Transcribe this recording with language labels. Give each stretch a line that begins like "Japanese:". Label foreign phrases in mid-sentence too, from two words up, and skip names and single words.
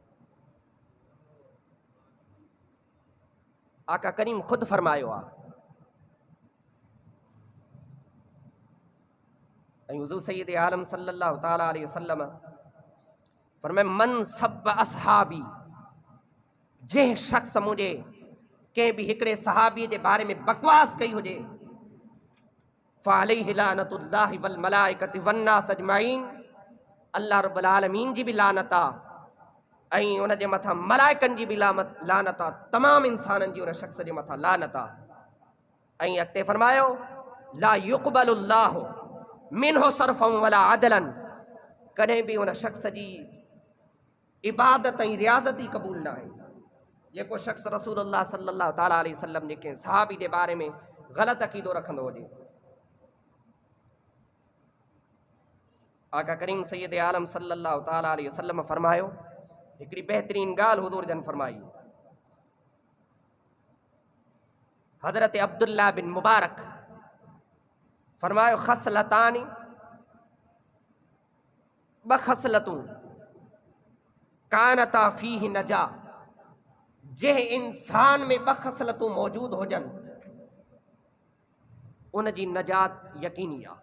Sindhi: आका करीम ख़ुदि फरमायो आहे ऐं हुज़ूर सैयद आलम
Arabic: صلى الله تعالى عليه وسلم
Sindhi: फरमाए मन
Arabic: سب أصحابي,
Sindhi: जंहिं शख़्स मुंहिंजे कंहिं बि हिकिड़े सहाबीअ जे बारे में बकवास कई हुजे,
Arabic: فعليه لعنة الله والملائكة والناس أجمعين,
Sindhi: अल्लाह रब्बुल आलमीन जी बि लानत आहे ऐं उन जे मथां मलाइकनि जी बि लानत आहे, तमामु इंसाननि जी उन शख़्स जे मथां लानत आहे। ऐं अॻिते फरमायो
Arabic: لا يقبل الله منه صرفا ولا عدلا,
Sindhi: कॾहिं बि उन शख़्स जी इबादत ऐं रियाज़त ई क़बूल न आहे। जेको शख़्स
Arabic: رسول الله صلى الله تعالى عليه وسلم
Sindhi: जे कंहिं सहाबी जे बारे में ग़लति अक़ीदो रखंदो हुजे। आका करीम सैयद आलम
Arabic: صلى الله تعالى عليه وسلم
Sindhi: फरमायो, हिकिड़ी बहितरीन ॻाल्हि हुज़ूर जन फरमाई। हज़रत अब्दुल्लाह बिन मुबारक फरमायो खसलतानी, 2 खसलतूं
Arabic: كانتا فيه نجا,
Sindhi: जंहिं इंसान में ॿ ख़सलतूं मौजूद हुजनि उन जी नजात यकीनी आहे।